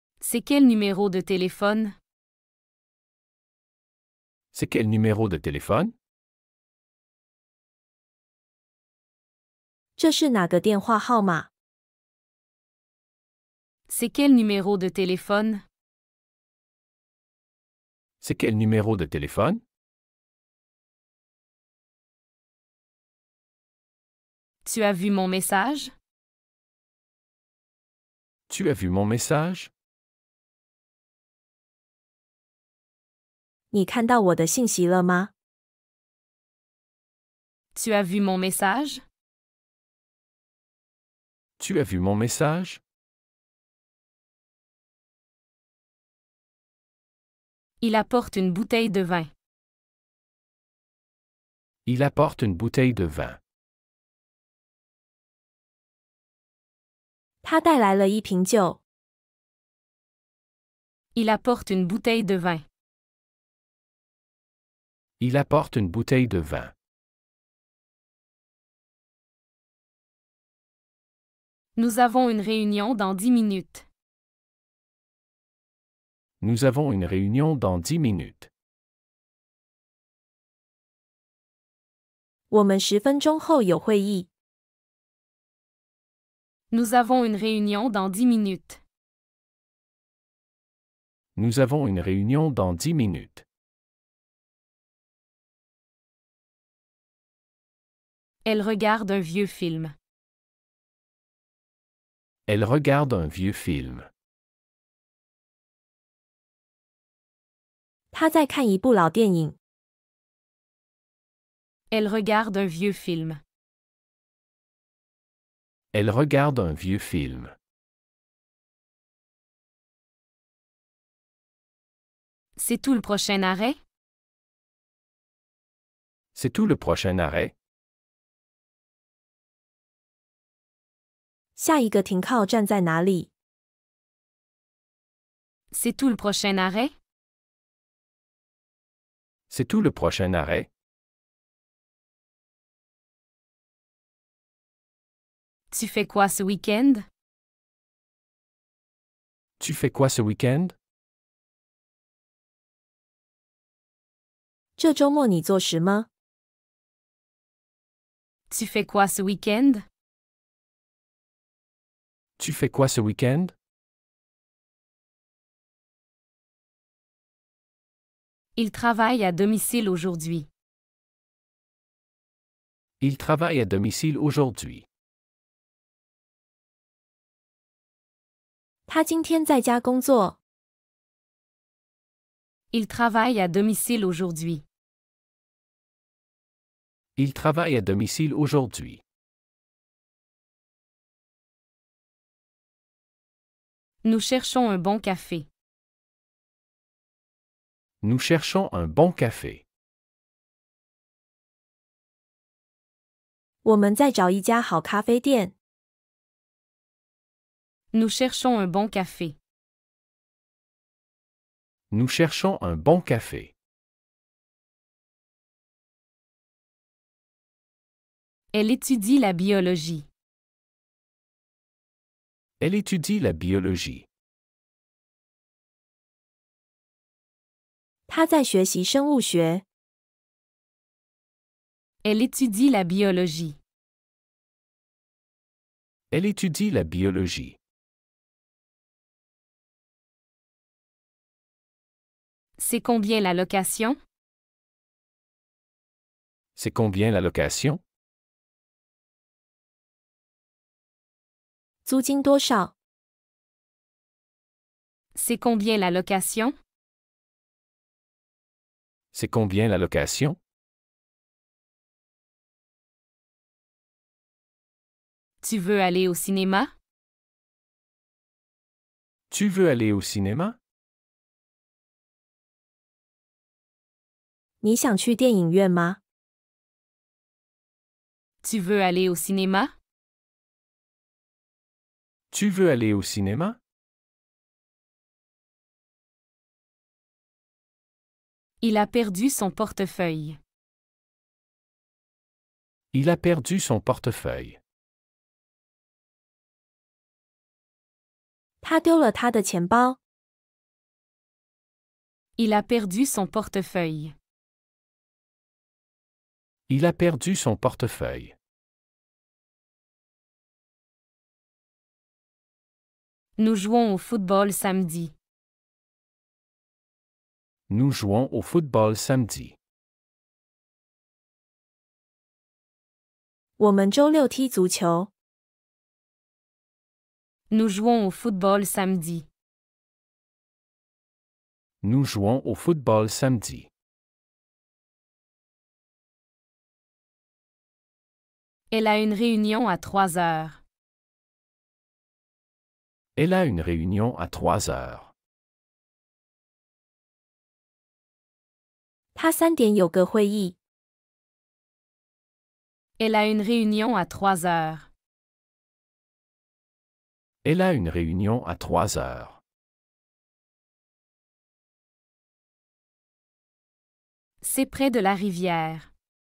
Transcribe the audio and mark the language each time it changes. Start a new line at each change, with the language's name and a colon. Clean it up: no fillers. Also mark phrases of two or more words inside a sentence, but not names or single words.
French: C'est quel numéro de téléphone? C'est quel numéro de téléphone?
Chinese: 这是哪个电话号码？
French: C'est quel numéro de téléphone? C'est quel numéro de téléphone? Tu as vu mon message? Tu as vu mon message?
Chinese: 你看到我的信息了吗？
French: Tu as vu mon message? Tu as vu mon message? Il apporte une bouteille de vin. Il apporte une bouteille de vin.
Chinese: 他带来了一瓶酒。
French: Il apporte une bouteille de vin. Il apporte une bouteille de vin. Nous avons une réunion dans 10 minutes. Nous avons une réunion dans 10 minutes.
Chinese: 我们10分钟后有会议。
French: Nous avons une réunion dans 10 minutes. Nous avons une réunion dans 10 minutes. Elle regarde un vieux film. Elle regarde un vieux film.
Chinese: 他在看一部老电影。
French: Elle regarde un vieux film. Elle regarde un vieux film. C'est tout le prochain arrêt? C'est tout le prochain arrêt?
Chinese: 下一个停靠站在哪里？
French: C'est tout le prochain arrêt? C'est tout le prochain arrêt? Tu fais quoi ce week-end? Tu fais quoi ce week-end?
Chinese: 这周末你做什么？
French: Tu fais quoi ce week-end? Tu fais quoi ce week-end? Il travaille à domicile aujourd'hui. Il travaille à domicile aujourd'hui.
Chinese: 他今天在家工作。
French: Il travaille à domicile aujourd'hui. Il travaille à domicile aujourd'hui. Nous cherchons un bon café. Nous cherchons un bon café.
Chinese: 我们在找一家好咖啡店。
French: Nous cherchons un bon café. Nous cherchons un bon café. Elle étudie la biologie. Elle étudie la biologie.
Chinese: 他在学习生物学。
French: Elle étudie la biologie. Elle étudie la biologie. C'est combien la location? C'est combien la location?
Chinese: 租金多少？
French: C'est combien la location? C'est combien la location? Tu veux aller au cinéma? Tu veux aller au cinéma?
Chinese: 你想去电影院吗？
French: Tu veux aller au cinéma? Tu veux aller au cinéma? Il a perdu son portefeuille. Il a perdu son portefeuille.
Chinese: 他丢了他的钱包。
French: Il a perdu son portefeuille. Il a perdu son portefeuille. Nous jouons au football samedi. Nous jouons au football samedi.
Chinese: 我们周六踢足球。
French: Nous jouons au football samedi. Nous jouons au football samedi. Elle a une réunion à 3 heures. Elle a une réunion à 3 heures.
Chinese: 他3点有个会议。
French: Elle a une réunion à 3 heures. Elle a une réunion à 3 heures. C'est près de la rivière.